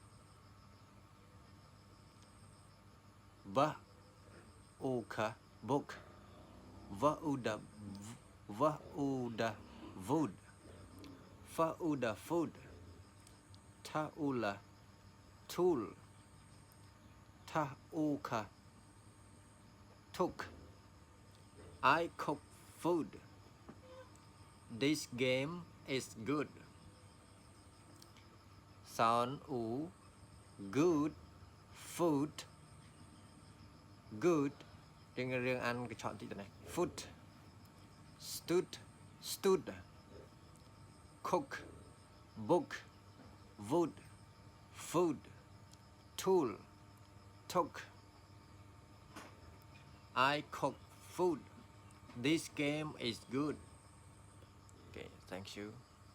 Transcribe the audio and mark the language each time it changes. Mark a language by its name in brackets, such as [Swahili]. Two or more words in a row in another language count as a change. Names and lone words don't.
[English] va uka book va uda wood fa uda food ta ula tool ta uka took I cook food this game is good sound u good food good [Khmer] រឿងអានកញ្ឆក់តិចទៅនេះ [English] food stood cook book wood food tool took I cook food this game is good okay thank you